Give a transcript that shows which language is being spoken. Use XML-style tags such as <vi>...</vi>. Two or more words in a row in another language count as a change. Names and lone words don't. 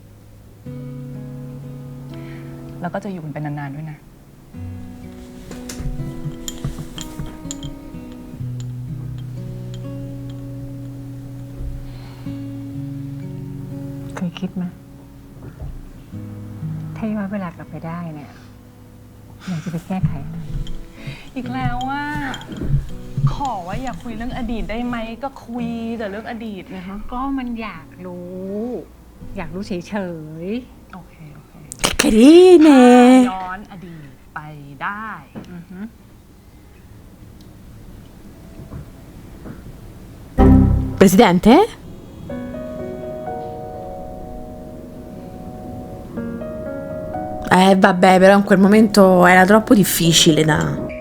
<th>แล้วก็จะอยู่กันไปนานๆด้วยนะ เคยคิดไหมถ้าย้อนเวลากลับไปได้เนี่ยอยากจะไปแก้ไขอะไร อีกแล้วว่าขอว่าอย่าคุยเรื่องอดีตได้ไหมก็คุยแต่เรื่องอดีตนะคะ ก็มันอยากรู้เฉย โอเค</th> <it>carine.</it> <th>ย้อนอดีตไปได้</th> <it>Presidente? Vabbè, però in quel momento era troppo difficile da...</it>